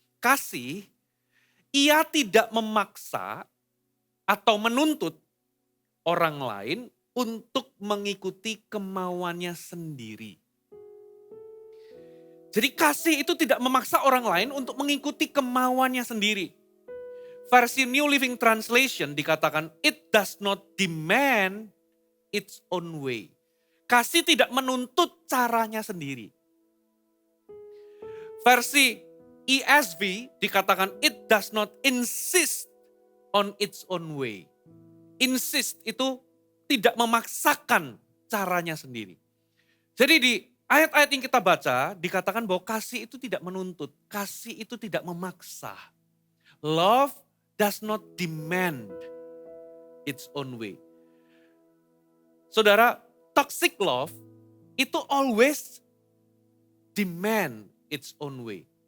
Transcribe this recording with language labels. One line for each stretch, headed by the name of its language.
Indonesian: Kasih, ia tidak memaksa atau menuntut orang lain untuk mengikuti kemauannya sendiri. Jadi kasih itu tidak memaksa orang lain untuk mengikuti kemauannya sendiri. Versi
English: New Living Translation
Indonesian: dikatakan,
English: it does not demand its own way.
Indonesian: Kasih tidak menuntut caranya sendiri. Versi
English: ESV
Indonesian: dikatakan,
English: it does not insist on its own way.
Indonesian: Insist itu tidak memaksakan caranya sendiri. Jadi di ayat-ayat yang kita baca dikatakan bahwa kasih itu tidak menuntut, kasih itu tidak memaksa.
English: Love does not demand its own way.
Indonesian: Saudara,
English: toxic love
Indonesian: itu
English: always demand its own way.